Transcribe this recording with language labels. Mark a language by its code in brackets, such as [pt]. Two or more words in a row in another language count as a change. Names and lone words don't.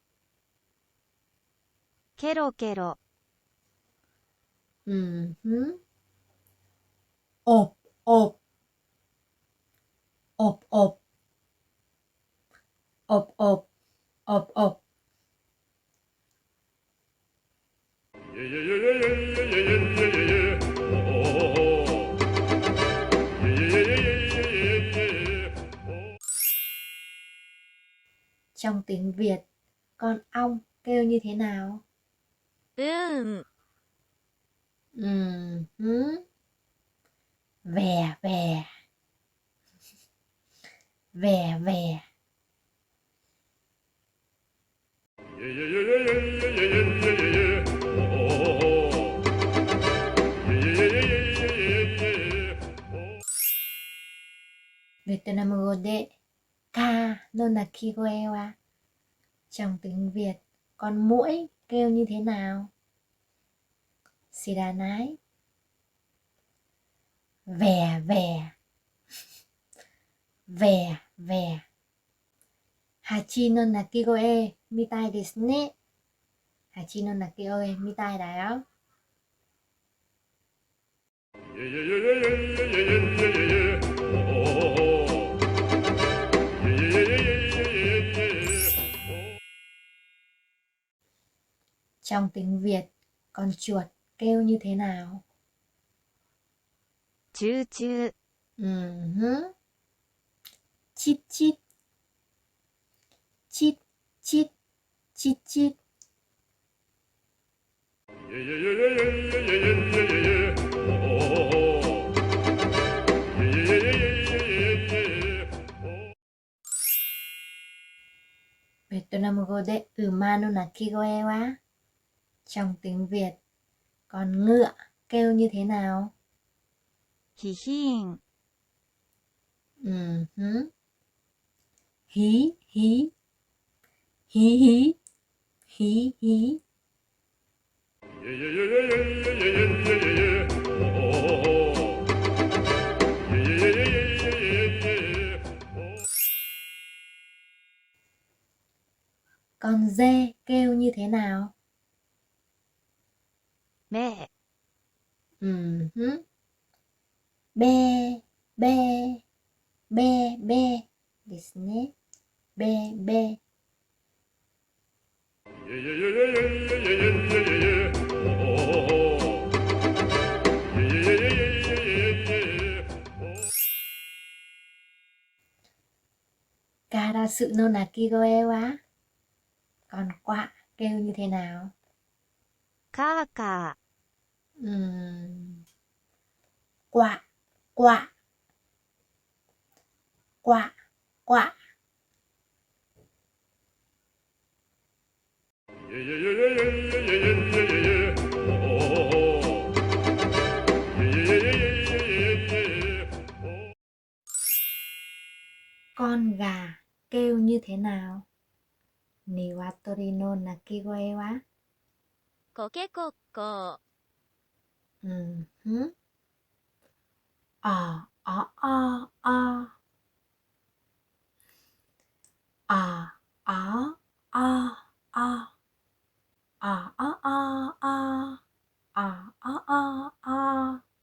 [ja] ケロケロ [vi] Ộp, ộp. Ộp, ộp. Ộp, ộp. Ộp, ộp. Trong tiếng Việt, con ong kêu như thế nào? [ja] ブーン [vi] Vè, vè. Vè, vè. [ja] Việt Nam 語でcaの鳴き声は? [vi] Trong tiếng Việt, con muỗi kêu như thế nào? Siranai. Vè, vè. Vè, vè. [ja] 蜂の鳴き声みたいですね. 蜂の鳴き声みたいだよ. [vi] Trong tiếng Việt, con chuột kêu như thế nào? [ja] チューチュー [vi] Chít, chít. Chít, chít. Chít, chít. [ja] Việt Nam 語で馬の鳴き声は? [vi] Trong tiếng Việt, con ngựa kêu như thế nào? [ja] ヒヒーン [vi] hứ. Hí, hí. Hí, hí. Hí, hí. Con dê kêu như thế nào? [ja] め [vi] Hứ. Bê, bê, bê, bê. [ja] ですね。 [vi] bê, bê. [ja] 烏の鳴き声は? [vi] Con quạ kêu như thế nào? [ja] かーか [vi] Quạ, quạ. Quạ, quạ. Con gà kêu như thế nào? [ja] 鶏の鳴き声は? コケコッコ [vi] Hứ. À, à, à, à. À, à, à, à. À, à, à, à. À, à, à, à.